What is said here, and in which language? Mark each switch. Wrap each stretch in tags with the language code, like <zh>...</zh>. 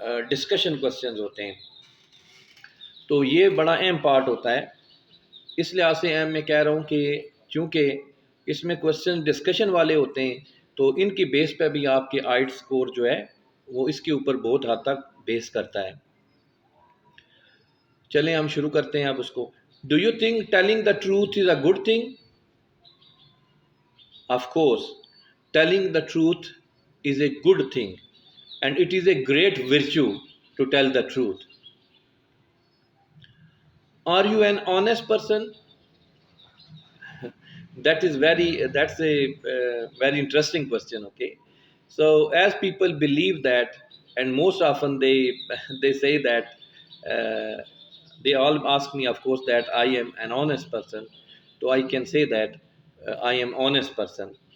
<ur>Discussion questions ہوتے ہیں، تو یہ بڑا اہم پارٹ ہوتا ہے. اس لحاظ سے میں کہہ رہا ہوں کہ چونکہ اس میں کوسچن ڈسکشن والے ہوتے ہیں تو ان کی بیس پہ بھی آپ کے آئٹ اسکور جو ہے وہ اس کے اوپر بہت حد تک بیس کرتا ہے. چلیں ہم شروع کرتے ہیں اب اس کو.</ur> <en>Do you think telling the truth is a good thing? Of course telling the truth is a good thing and it is a great virtue to tell the truth. Are you an honest person? That's a very interesting question. Okay, so as people believe that, and most often they they say that, uh, they all ask me, of course, that I am an honest person, so I can say that I am honest person.</en>